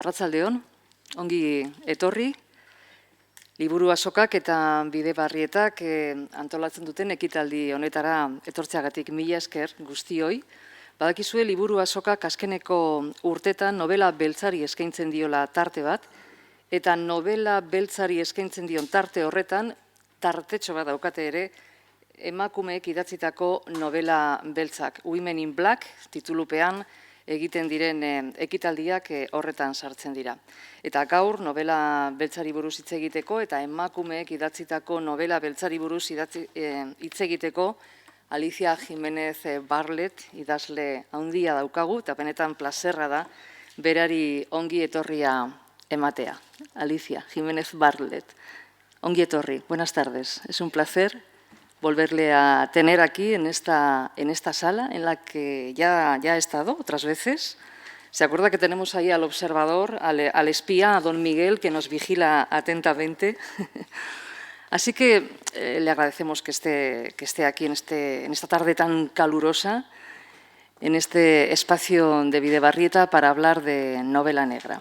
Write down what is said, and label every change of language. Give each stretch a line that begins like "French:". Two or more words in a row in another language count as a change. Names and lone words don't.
Basque: Arratsaldeon, ongi etorri, liburu azokak eta bide barrietak antolatzen duten ekitaldi honetara etortzeagatik mila esker guztioi. Badakizue liburu azokak azkeneko urtetan novela beltzari eskaintzen diola tarte bat, eta novela beltzari eskaintzen dion tarte horretan, tartetxo bat daukate ere, emakumeek idatzitako novela beltzak. Women in Black titulupean egiten diren ekitaldiak horretan sartzen dira. Eta gaur novela beltzari buruz hitz egiteko eta emakumeek idatzitako novela beltzari buruz hitz egiteko Alicia Jiménez Barlet idazle handia daukagu eta benetan plazerra da berari ongi etorria ematea. Alicia Jiménez Barlet, ongi etorri,
Spanish: buenas tardes. Es un placer volverle a tener aquí en esta sala en la que ya ha estado otras veces. ¿Se acuerda que tenemos ahí al observador, al espía, a don Miguel, que nos vigila atentamente? Así que le agradecemos que esté aquí en esta tarde tan calurosa, en este espacio de Bidebarrieta para hablar de novela negra.